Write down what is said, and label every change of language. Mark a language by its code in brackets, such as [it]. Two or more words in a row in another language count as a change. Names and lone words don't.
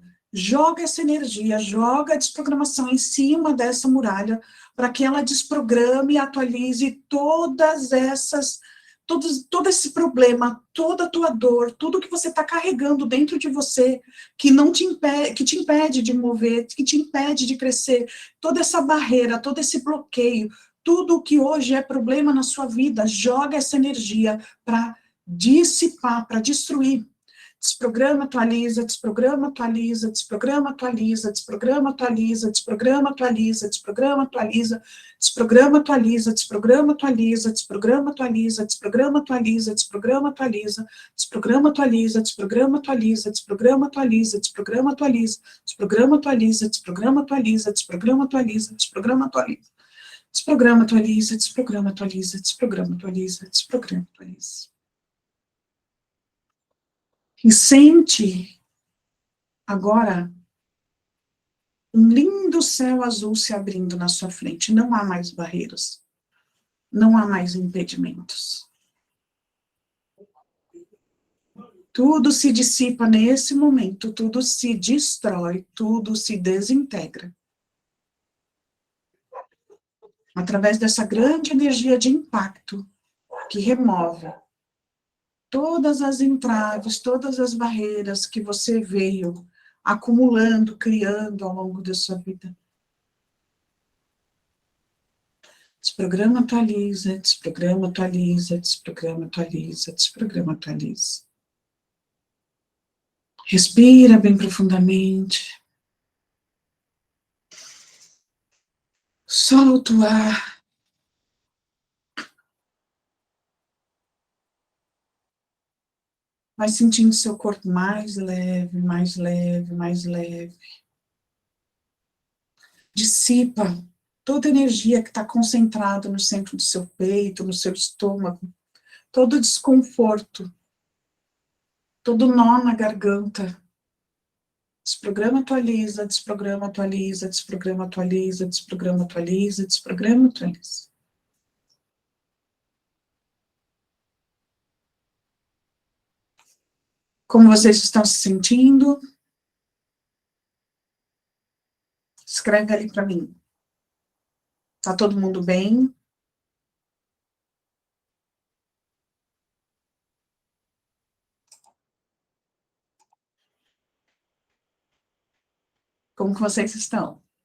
[pt] Joga essa energia, joga a desprogramação em cima dessa muralha, para que ela desprograme e atualize todas essas, todo esse problema, toda a tua dor, tudo que você está carregando dentro de você, que não te impede, que te impede de mover, que te impede de crescer, toda essa barreira, todo esse bloqueio, tudo o que hoje é problema na sua vida, joga essa energia para dissipar, para destruir. Desprograma, atualiza, desprograma, atualiza, desprograma, atualiza, desprograma, atualiza, desprograma, atualiza, desprograma, atualiza, desprograma, atualiza, desprograma, atualiza, desprograma, atualiza, desprograma, atualiza, desprograma, atualiza, desprograma, atualiza, desprograma, atualiza, desprograma, atualiza, desprograma, atualiza, desprograma, atualiza, desprograma, atualiza, desprograma, atualiza, desprograma, atualiza. Desprograma, atualiza, desprograma, atualiza, desprograma, atualiza, desprograma, atualiza. E sente agora um lindo céu azul se abrindo na sua frente. Não há mais barreiras. Não há mais impedimentos. Tudo se dissipa nesse momento, tudo se destrói, tudo se desintegra. Através dessa grande energia de impacto que remove todas as entraves, todas as barreiras que você veio acumulando, criando ao longo da sua vida. Desprograma, atualiza, desprograma, atualiza, desprograma, atualiza, desprograma, atualiza. Respira bem profundamente. Solta o ar. Vai sentindo seu corpo mais leve, mais leve, mais leve. Dissipa toda a energia que está concentrada no centro do seu peito, no seu estômago. Todo desconforto. Todo nó na garganta. Desprograma, atualiza, desprograma, atualiza, desprograma, atualiza, desprograma, atualiza, desprograma, atualiza. Como vocês estão se sentindo? Escreve ali para mim. Tá todo mundo bem? Como que vocês estão?